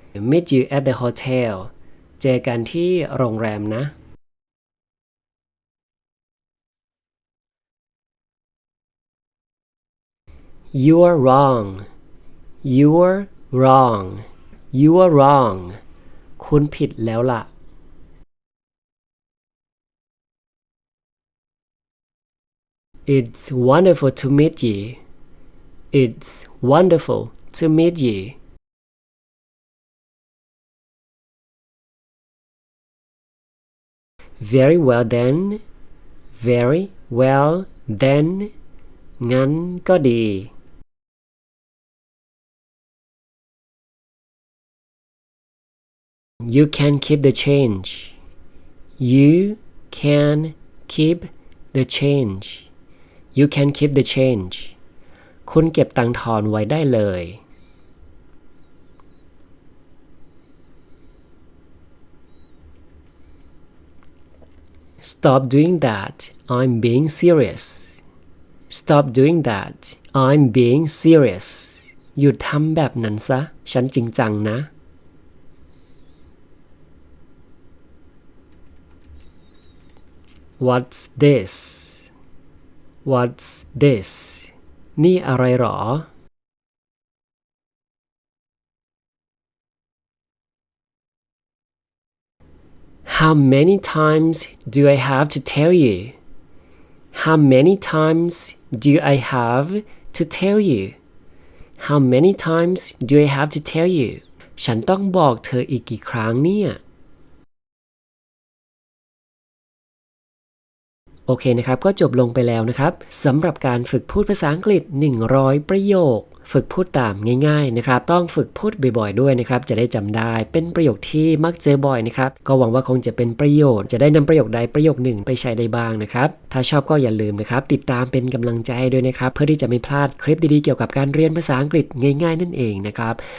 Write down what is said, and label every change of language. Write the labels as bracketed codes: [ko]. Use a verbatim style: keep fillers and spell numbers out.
[en] Meet you at the hotel. [th] เจอกันที่โรงแรมนะ [en] You're wrong. You're wrong. You're wrong. [th] คุณผิดแล้วล่ะ [en] It's wonderful to meet you. It's wonderful to meet you. Very well then. Very well then. [th] งั้นก็ดี [en] You can keep the change. You can keep the change. You can keep the change. [th] คุณเก็บตังค์ทอนไว้ได้เลย [en] Stop doing that. I'm being serious. Stop doing that. I'm being serious. [th] หยุดทำแบบนั้นซะ ฉันจริงจังนะ [en] What's this? What's this? [th] นี่อะไรหรอ [en] How many times do I have to tell you? How many times do I have to tell you? How many times do I have to tell you? [th] ฉันต้องบอกเธออีกกี่ครั้งเนี่ย โอเคนะครับก็จบลงไปแล้วนะครับสำหรับการฝึกพูดภาษาอังกฤษ หนึ่งร้อย ประโยค ฝึกพูดตามง่ายๆนะครับต้องฝึกพูดบ่อยๆด้วยนะครับจะได้จำได้เป็นประโยคที่มักเจอบ่อยนะครับก็หวังว่าคงจะเป็นประโยชน์จะได้นำประโยคใดประโยคหนึ่งไปใช้ได้บ้างนะครับถ้าชอบก็อย่าลืมนะครับติดตามเป็นกำลังใจด้วยนะครับเพื่อที่จะไม่พลาดคลิปดีๆเกี่ยวกับการเรียนภาษาอังกฤษง่ายๆนั่นเองนะครับ